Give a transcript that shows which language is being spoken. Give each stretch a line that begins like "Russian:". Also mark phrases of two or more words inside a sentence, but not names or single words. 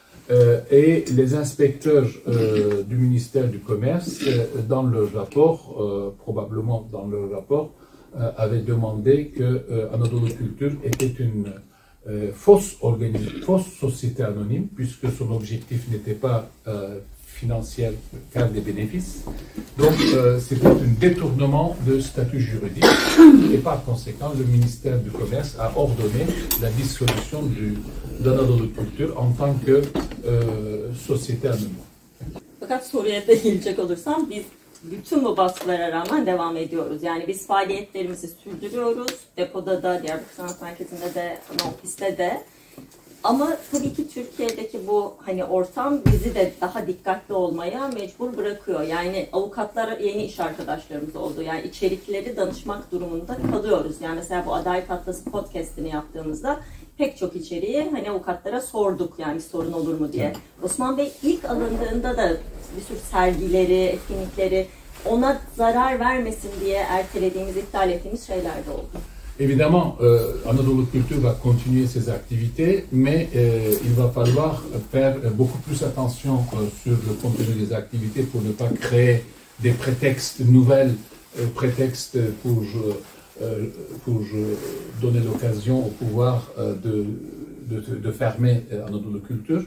French: Et les inspecteurs du ministère du Commerce, dans leur rapport, probablement dans leur rapport, avaient demandé que Anadolu Culture était une fausse société anonyme, puisque son objectif n'était pas financier, faire des bénéfices. Donc, c'était un détournement de statut juridique. Et par conséquent, le ministère du Commerce a ordonné la dissolution d'Anadolu Culture en tant que société anonyme.
Turkish: Fakat Suriye'de gelecek olursam biz bütün bu baskılara rağmen devam ediyoruz. Yani biz faaliyetlerimizi sürdürüyoruz. Depoda da, Diyarbakır Sanat Merkezi'nde de, ofiste de. Ama tabii ki Türkiye'deki bu hani ortam bizi de daha dikkatli olmaya mecbur bırakıyor. Yani avukatlar yeni iş arkadaşlarımız oldu. Yani içerikleri danışmak durumunda kalıyoruz. Yani mesela bu Adalet Atlası podcast'ini yaptığımızda pek çok içeriği hani avukatlara sorduk yani bir sorun olur mu diye. Osman Bey ilk alındığında da bir sürü sergileri, etkinlikleri ona zarar vermesin diye ertelediğimiz, iptal ettiğimiz şeyler de oldu.
French: Évidemment, Anadolu Culture va continuer ses activités, mais il va falloir faire beaucoup plus attention sur le contenu des activités pour ne pas créer des prétextes, nouvelles prétextes pour donner l'occasion au pouvoir de fermer Anadolu Culture.